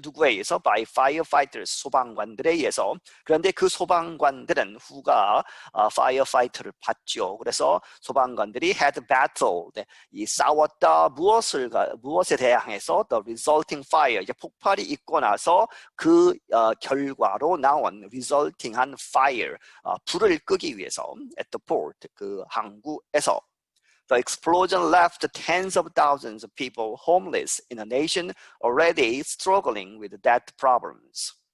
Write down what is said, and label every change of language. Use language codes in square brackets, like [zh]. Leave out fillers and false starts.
[ko] 누구에 의해서? [en] by firefighters, [ko] 소방관들에 의해서. 그런데 그 소방관들은 who가 firefighter를 봤죠. 그래서 소방관들이 [en] had battled, [ko] 이 싸웠다, 무엇에 대항해서? [en] the resulting fire, [ko] 이제 폭발이 있고 나서 그 결과로 나온 resulting한 fire, 불을 끄기 위해서 [en] at the port, [ko] 그 항구에서. [en] The explosion left tens of thousands of people homeless in a nation already struggling with debt problems.